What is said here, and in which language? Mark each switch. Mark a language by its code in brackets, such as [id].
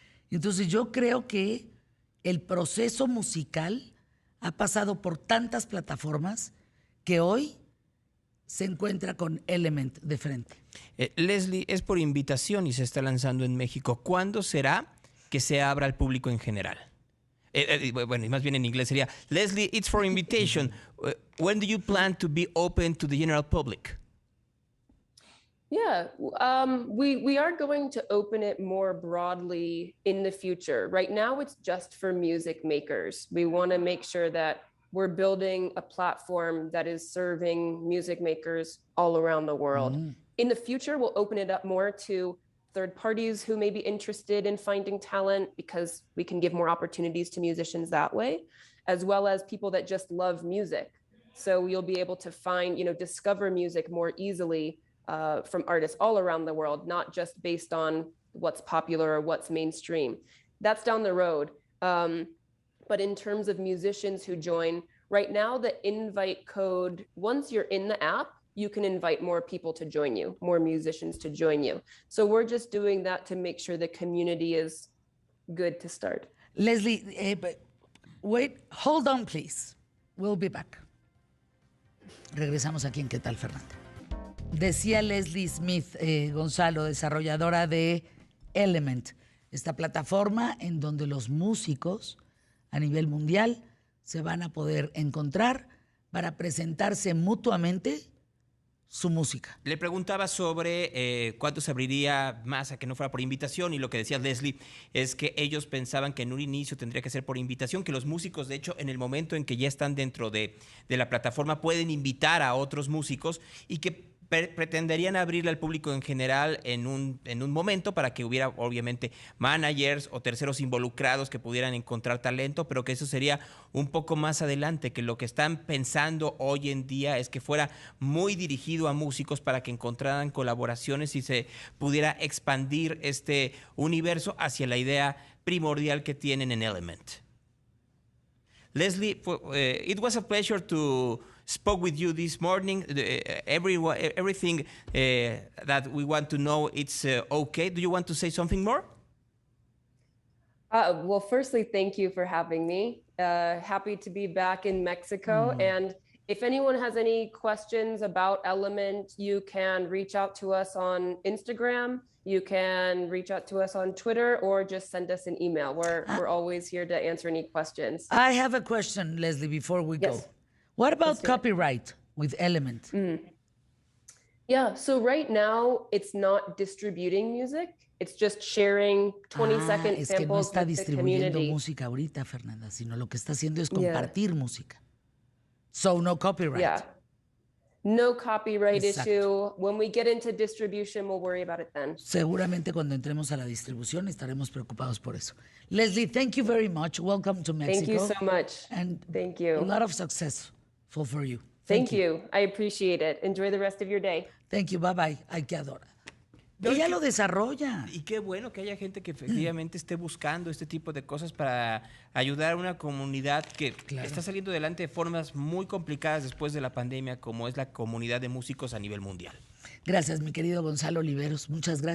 [es] Entonces yo creo que el proceso musical ha pasado por tantas plataformas que hoy se encuentra con Element de frente. Leslie, es por invitación y se está lanzando en México. ¿Cuándo será que se abra al público en general? Bueno, y más bien en inglés sería, [en] Leslie, it's for invitation. When do you plan to be open to the general public? Yeah, we are going to open it more broadly in the future. Right now, it's just for music makers. We want to make sure that we're building a platform that is serving music makers all around the world. In the future, we'll open it up more to third parties who may be interested in finding talent because we can give more opportunities to musicians that way, as well as people that just love music. So you'll be able to find, discover music more easily from artists all around the world, not just based on what's popular or what's mainstream. That's down the road. But in terms of musicians who join, Right now, the invite code, once you're in the app, you can invite more people to join you, more musicians to join you. So we're just doing that to make sure the community is good to start. Leslie, wait, hold on, please. We'll be back. [es] Regresamos aquí en ¿Qué tal, Fernanda? Decía Leslie Smith, Gonzalo, desarrolladora de El3ment, esta plataforma en donde los músicos a nivel mundial se van a poder encontrar para presentarse mutuamente su música. Le preguntaba sobre cuánto se abriría más a que no fuera por invitación, y lo que decía Leslie es que ellos pensaban que en un inicio tendría que ser por invitación, que los músicos, de hecho, en el momento en que ya están dentro de la plataforma, pueden invitar a otros músicos y que pretenderían abrirle al público en general en un momento para que hubiera obviamente managers o terceros involucrados que pudieran encontrar talento, pero que eso sería un poco más adelante, que lo que están pensando hoy en día es que fuera muy dirigido a músicos para que encontraran colaboraciones y se pudiera expandir este universo hacia la idea primordial que tienen en El3ment. [en] Leslie, it was a pleasure to spoke with you this morning. Everything that we want to know, it's okay. Do you want to say something more? Well, firstly, thank you for having me. Happy to be back in Mexico. And if anyone has any questions about El3ment, you can reach out to us on Instagram. You can reach out to us on Twitter, or just send us an email. We're always here to answer any questions. I have a question, Leslie, before we go. What about copyright with El3ment? Yeah, so right now it's not distributing music. It's just sharing 20-second [es] es que no [en] samples [es] está [en] with the [es] distribuyendo [en] community. [es] música ahorita, Fernanda, sino lo que está haciendo es compartir música. [en] So no copyright. Yeah. No copyright [es] Exacto. [en] issue. When we get into distribution, we'll worry about it then. [es] Seguramente cuando entremos a la distribución estaremos preocupados por eso. [en] Leslie, thank you very much. Welcome to Mexico. Thank you so much. And Thank you. a lot of success for you. Thank you. I appreciate it. Enjoy the rest of your day. Thank you. Bye-bye. [es] Ay, qué adora. Ella lo desarrolla. Y qué bueno que haya gente que efectivamente esté buscando este tipo de cosas para ayudar a una comunidad que está saliendo adelante de formas muy complicadas después de la pandemia, como es la comunidad de músicos a nivel mundial. Gracias, mi querido Gonzalo Oliveros. Muchas gracias.